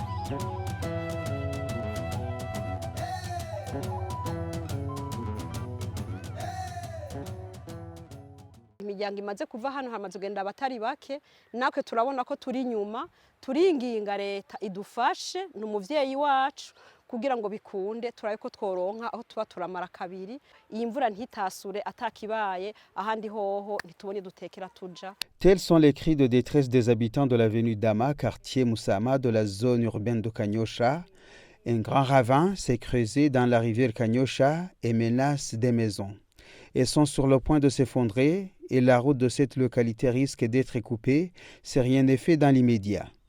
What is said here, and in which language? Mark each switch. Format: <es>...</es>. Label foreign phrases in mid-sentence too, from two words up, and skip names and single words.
<rn>Imiryango imaze kuva hano hamaze kugenda abatari bake, natwe turabona ko turi inyuma, turinginga leta idufashe n'umuvyeyi wacu kugira ngo bikunde turabe ko tworonka aho tuba turamara kabiri, iyi mvura ntitasure atakibaye ahandi hoho ntitubone dutekera tuja.</rn> <fr>Tels sont les cris de détresse des habitants de l'avenue Dama, quartier Moussama de la zone urbaine de Kanyosha. Un grand ravin s'est creusé dans la rivière Kanyosha et menace des maisons. Elles sont sur le point de s'effondrer et la route de cette localité risque d'être coupée si rien n'est fait dans l'immédiat.</fr>